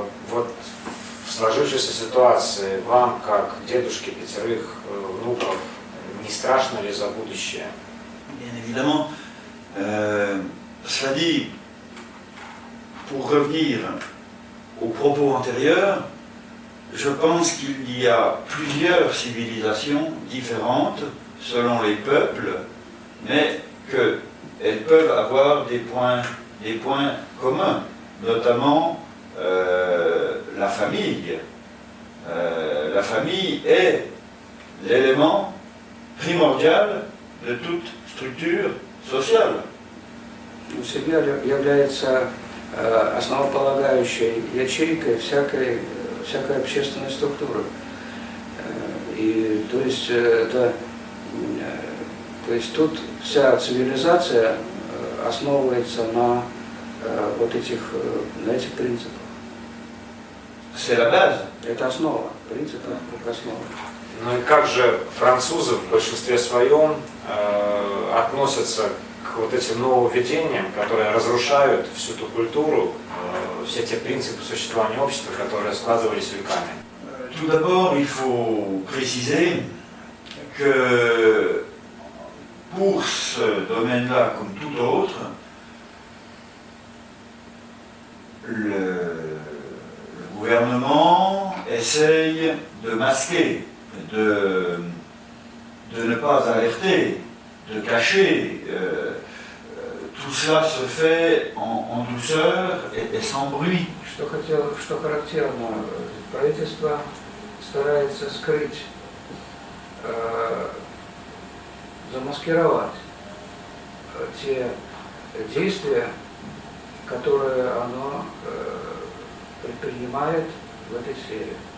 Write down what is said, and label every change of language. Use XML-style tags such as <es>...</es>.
<ru>Вот в сложившейся ситуации вам, как дедушке 5 внуков, не страшно ли за будущее?</ru> <fr>Bien évidemment. Cela dit, pour revenir aux propos antérieurs, je pense qu'il y a plusieurs civilisations différentes selon les peuples, mais qu'elles peuvent avoir des points communs, notamment la famille. La famille est l'élément primordial de toute structure sociale.</fr> <ru>Семья является основополагающей ячейкой всякой общественной структуры. И то есть тут вся цивилизация основывается на этих принципах.</ru> <fr>C'est la base.</fr> <ru>Это основа, принцип как основа. Ну и как же французы в большинстве своем относятся к вот этим нововведениям, которые разрушают всю ту культуру, все те принципы существования общества, которые складывались веками?</ru> <fr>Tout d'abord, il faut préciser que pour ce domaine-là, comme tout autre, le gouvernement essaye de masquer, de ne pas alerter, de cacher. Tout cela se fait en douceur et sans bruit.</fr> <ru>Что характерно, правительство старается скрыть, замаскировать те действия, которые оно предпринимает в этой сфере.</ru>